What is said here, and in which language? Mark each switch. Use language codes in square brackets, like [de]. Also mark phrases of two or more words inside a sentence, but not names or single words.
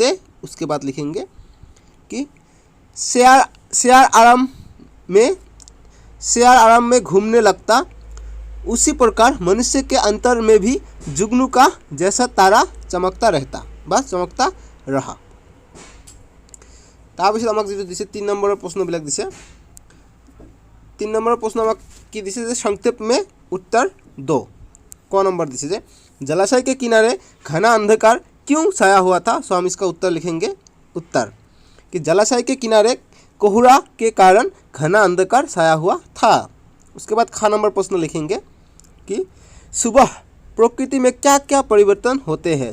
[hi] उसके बाद लिखेंगे कि शेर आराम में घूमने लगता। उसी प्रकार मनुष्य के अंतर में भी जुगनू का जैसा तारा चमकता रहा। [as] তাৰপিছত আমাক যেটো দিছে 3 নম্বৰৰ প্ৰশ্নবিলাক দিছে। 3 নম্বৰৰ প্ৰশ্ন আমাক কি দিছে যে [hi] संक्षेप में उत्तर दो। [as] ক নম্বৰ দিছে যে [hi] जलाशय के किनारे घना अंधकार क्यों छाया हुआ था। सो हम इसका उत्तर लिखेंगे। उत्तर कि जलाशय के किनारे कोहरा के कारण घना अंधकार छाया हुआ था। उसके बाद ख नंबर प्रश्न लिखेंगे कि सुबह प्रकृति में क्या क्या परिवर्तन होते हैं।